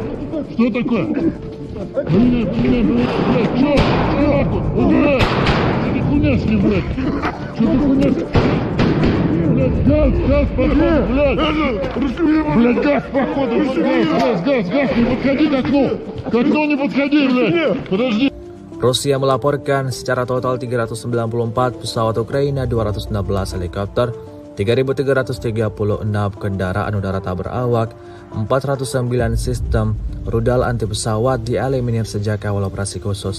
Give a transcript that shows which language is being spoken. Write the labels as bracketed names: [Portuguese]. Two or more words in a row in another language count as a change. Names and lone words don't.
[Russian] Что такое? Поменяй, блядь. Чё нахуй? Блядь. Что ты хуйня с ним, блядь? Газ, походу, блядь! Блядь, газ, походу, газ, не подходи к окну! К окну не подходи, блядь! Подожди! [Indonesian] Rusia melaporkan secara total 394 pesawat Ukraina, 216 helikopter, 3.336 kendaraan udara tak berawak, 409 sistem rudal anti pesawat dieliminir sejak awal operasi khusus.